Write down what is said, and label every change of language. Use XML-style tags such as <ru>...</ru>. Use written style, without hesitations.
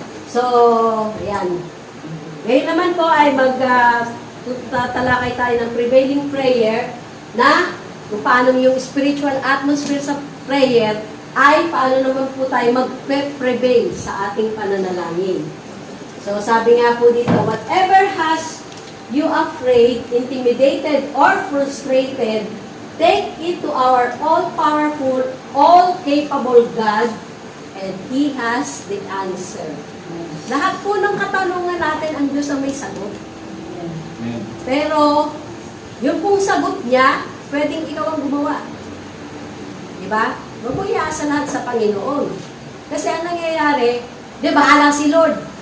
<tl>So, ayan. Ngayon naman po ay tatalakay tayo ng prevailing prayer na kung paano yung spiritual atmosphere sa prayer ay paano naman po tayo magpe-prevail sa ating pananalangin. So sabi nga po dito,</tl> <en>whatever has you afraid, intimidated, or frustrated, take it to our all-powerful, all-capable God, and He has the answer.</en> <tl>Lahat po ng katanungan natin, ang Diyos ang may sagot. Pero, yung pong sagot niya, pwedeng ikaw ang gumawa. Diba? Huwag mo iasa lahat sa Panginoon. Kasi ang nangyayari, bahala si Lord.</tl>